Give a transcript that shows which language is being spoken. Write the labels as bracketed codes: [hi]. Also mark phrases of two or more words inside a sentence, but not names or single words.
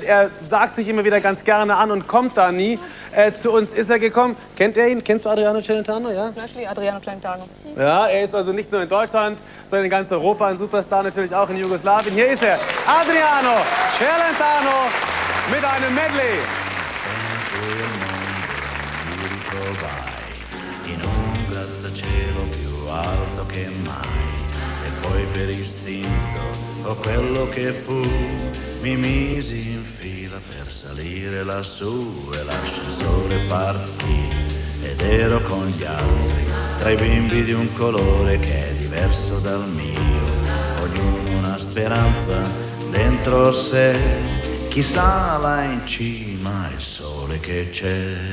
[de] Er sagt sich immer wieder ganz gerne an und kommt da nie. Zu uns ist er gekommen. Kennt ihr ihn? Kennst du Adriano Celentano? Ja? Adriano Celentano. Ja, er ist also nicht nur in Deutschland, sondern in ganz Europa ein Superstar, natürlich auch in Jugoslawien. Hier ist er, Adriano Celentano mit einem Medley. [it] In un grattacielo più alto che mai, e poi per istinto o quello che fu mi misi in fila per salire lassù e l'ascensore partì ed ero con gli altri tra i bimbi di un colore che è diverso dal mio, ognuno una speranza dentro sé, chissà là in cima il sole che c'è.